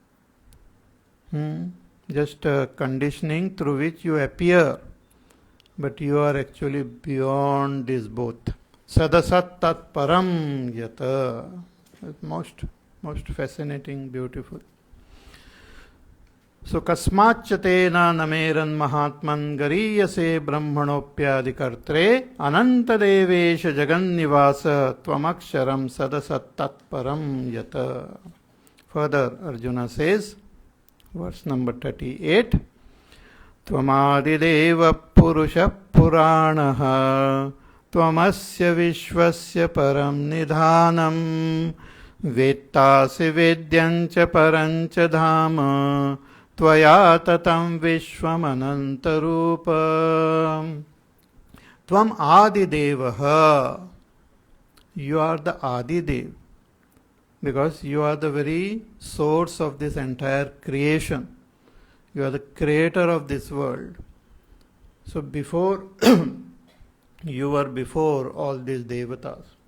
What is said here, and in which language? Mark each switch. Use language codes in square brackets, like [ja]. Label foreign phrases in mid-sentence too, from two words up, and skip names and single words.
[en] Just conditioning through which you appear. But you are actually beyond this both. [sa] Sadasat Tat Param Yata. [en] Most fascinating, beautiful. [sa] So kasmachatena nameran mahatman gariyase brahmanopyadikartre anantadevesha jagannivasa tvamaksharam sadasat tatparam yata. [en] Further Arjuna says, verse number 38, [sa] Tvamadideva purusha puranaha tvamasya vishvasya param nidhanam vettasi vedyancha parancha dhama Tvaya tatam vishvam anantarupa. Tvam adidevaha. [en] You are the Adidev, because you are the very source of this entire creation. You are the creator of this world. So before you were before all these devatas.